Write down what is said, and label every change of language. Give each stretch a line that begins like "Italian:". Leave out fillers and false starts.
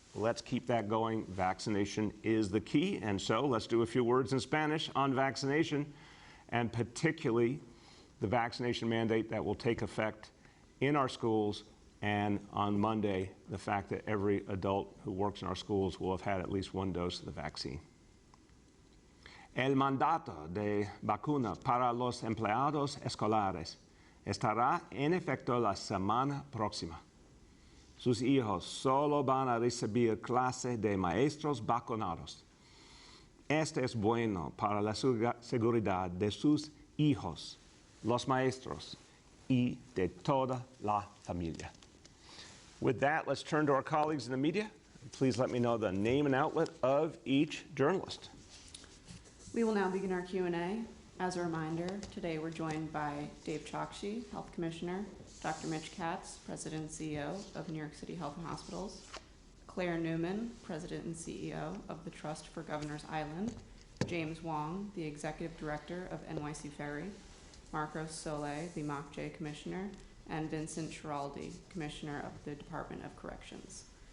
English: Let's keep that going. Vaccination is the key. And so let's do a few words in Spanish on vaccination, and particularly the vaccination mandate that will take effect in our schools, and on Monday, the fact that every adult who works in our schools will have had at least one dose of the vaccine.
Spanish: El mandato de vacuna para los empleados escolares estará en efecto la semana próxima. Sus hijos solo van a recibir clase de maestros vacunados. Este es bueno para la seguridad de sus hijos, los maestros, y de toda la familia.
English: With that, let's turn to our colleagues in the media. Please let me know the name and outlet of each journalist. We will now begin our Q&A. As a reminder, today we're joined by Dave Chokshi, Health Commissioner, Dr. Mitch Katz, President and CEO of New York City Health and Hospitals, Claire Newman, President and CEO of the Trust for Governors Island, James Wong, the Executive Director of NYC Ferry, Marcos Sole, the MOCJ Commissioner, and Vincent Schiraldi, Commissioner of the Department of Corrections.